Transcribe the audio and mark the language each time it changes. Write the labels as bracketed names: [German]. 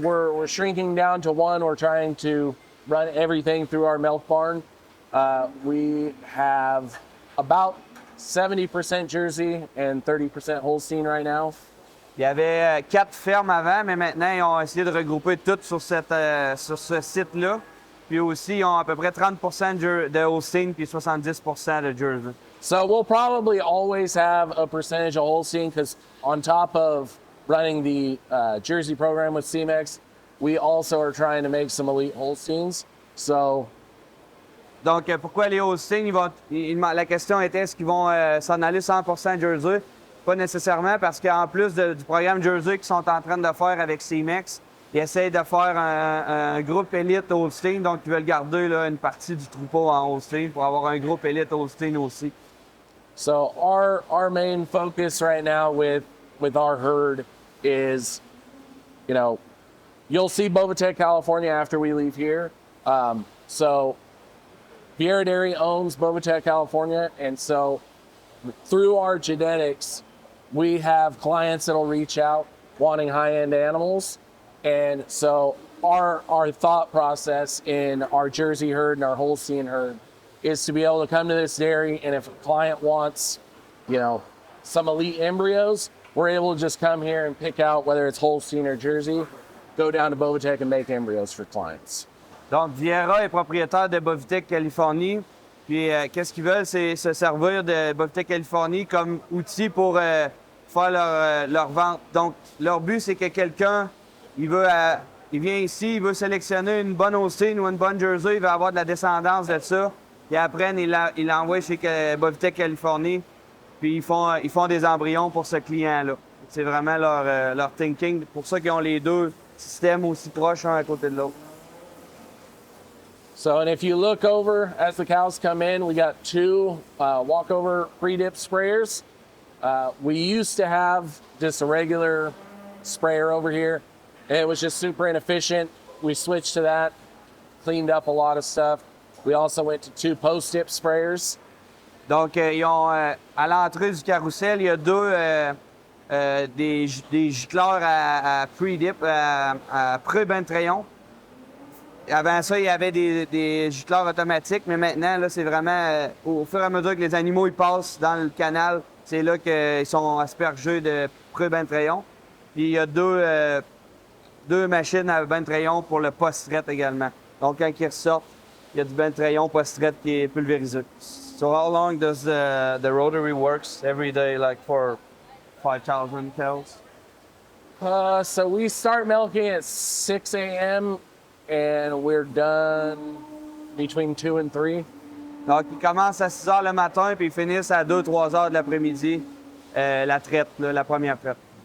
[English] We're shrinking down to 1. We're trying to run everything through our milk barn. We have about 70% Jersey and 30% Holstein right now. [French] Il y avait 4 fermes avant, mais maintenant, ils ont essayé de regrouper toutes sur ce site-là. Puis aussi, ils ont à peu près 30% de Holstein puis 70% de Jersey. [English] So we'll probably always have a percentage of Holstein because on top of running the Jersey program with CMEX, we also are trying to make some elite Holsteins. So, [French] donc, pourquoi les Holstein? La question était, est-ce qu'ils vont s'en aller 100% Jersey? Pas nécessairement, parce qu'en plus du programme Jersey qu'ils sont en train de faire avec CMEX, ils essayent de faire un groupe élite Holstein, donc ils veulent garder là, une partie du troupeau en Holstein pour avoir un groupe élite Holstein aussi. [English] So our main focus right now with our herd is, you'll see Visite, California after we leave here. So Vierra Dairy owns Visite, California, and so through our genetics, we have clients that'll reach out wanting high-end animals. And so our thought process in our Jersey herd and our Holstein herd is to be able to come to this dairy, and if a client wants, some elite embryos, we're able to just come here and pick out whether it's Holstein or Jersey, go down to Bovitec and make embryos for clients. [French] Donc, Vierra est propriétaire de Visite Californie. Puis, qu'est-ce qu'ils veulent, c'est se servir de Visite Californie comme outil pour faire leur vente. Donc, leur but, c'est que quelqu'un, il vient ici, il veut sélectionner une bonne Holstein ou une bonne Jersey, il veut avoir de la descendance de ça. Puis après, il l'envoie chez Visite Californie, puis ils font des embryons pour ce client-là. C'est vraiment leur thinking. C'est pour ça qu'ils ont les 2 systèmes aussi proches un à côté de l'autre. [English] So, and if you look over as the cows come in, we got 2 walkover pre-dip sprayers. We used to have just a regular sprayer over here. It was just super inefficient. We switched to that, cleaned up a lot of stuff. We also went to 2 post-dip sprayers. [French] Donc, ils ont, à l'entrée du carrousel, il y a 2 des gicleurs à pre-dip, à pré-bain de rayon. Avant ça, il y avait des gicleurs automatiques, mais maintenant, là, c'est vraiment, au fur et à mesure que les animaux ils passent dans le canal, c'est là qu'ils sont aspergés de pré-bain de rayon. Puis il y a 2 machines à bain de rayon pour le post-traite également. Donc, quand ils ressortent, il y a du bain de rayon post-traite qui est pulvérisé. [English] So how long does the Rotary works every day, like for 5,000 cows? So we start milking at 6 a.m. and we're done between 2 and 3. [French] Donc, ils commencent à 6 heures le matin, puis ils finissent à 2-3 heures de l'après-midi, la traite, là, la première traite.